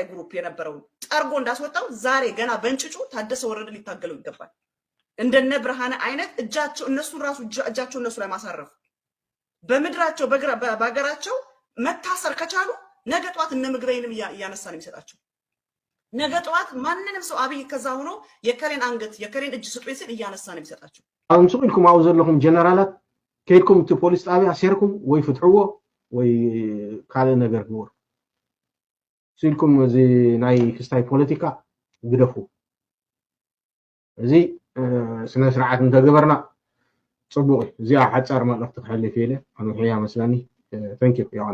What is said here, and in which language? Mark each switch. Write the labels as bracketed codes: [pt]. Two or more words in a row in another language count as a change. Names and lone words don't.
[am] ግሩፕ የነበረው ጠርጎ እንዳስወጣው ዛሬ ገና በእንጭጩ ታደሰ ወረደ ሊታገለው ይገባል። እንደነ ብርሃነ አይነት እጃቸው እነሱ ራሱ እጃቸው እነሱ ላይ ማሳረፍ በምድራቸው በአገራቸው መታሰር ከቻሉ ነገ ጧት እነ ምግበይንም ያነሳ ነው የሚሰጣቸው። ነገ ጧት ማንንም ሰው አብይ ከዛ ሆኖ የከሬን አንገት የከሬን እጅ ስጡ ሲል እያነሳ ነው የሚሰጣቸው። [ti] አሁን ስቁልኩም አው ዘለኩም ጀነራላት ከይድኩም ቲ ፖሊስ ጣቢያ አሴርኩም ወይ ፍትሕዎ ወይ ካለ ነገር ግብሩ ሲልኩም እዚ ናይ ክስታይ ፖለቲካ ግደፉ እዚ ስነ ስርዓት እንተገበርና ጽቡቅ እዚ ሓጻር መልእኽቲ ክሕልፍ ኢለ ኣነ ሕያ መስላኒ [en] thank you [ti] ያው